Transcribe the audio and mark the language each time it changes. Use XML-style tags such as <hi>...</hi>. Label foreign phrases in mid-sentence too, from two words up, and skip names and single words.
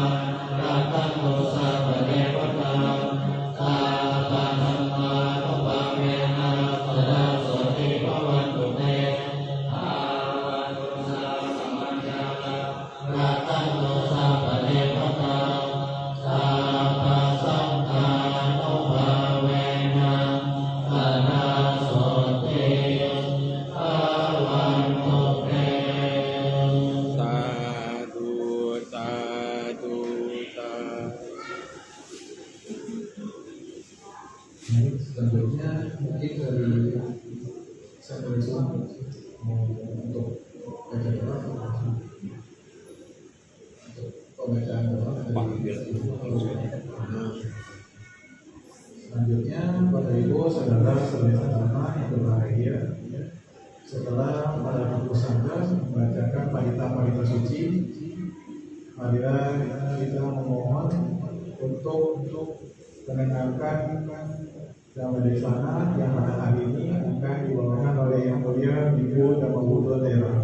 <pi>อาตังโตสัพพะเทวตาอาปะธัมมานุภาเวนะสัทธาโสติภวัตุเตภาวะโตสัพพะมัจจานะอาตังโตสัพพะเทวตาสัพพะสังฆานุภาเวนะสัทธาโสติภวันตุเต สาธุสาธุสาธุ</pi> <id>Baik, selanjutnya mungkin dari saya berusaha untuk baca doa untuk pembacaan doa selanjutnya Bapak Ibu saudara saudara yang berbahagia, setelah para pengurus sangga membacakan parita suci, marilah kita memohon untuk mendengarkan dalam desana yang pada hari ini akan dibawakan oleh Yang Mulia Ibu Dhamma Buddha Thera.</id>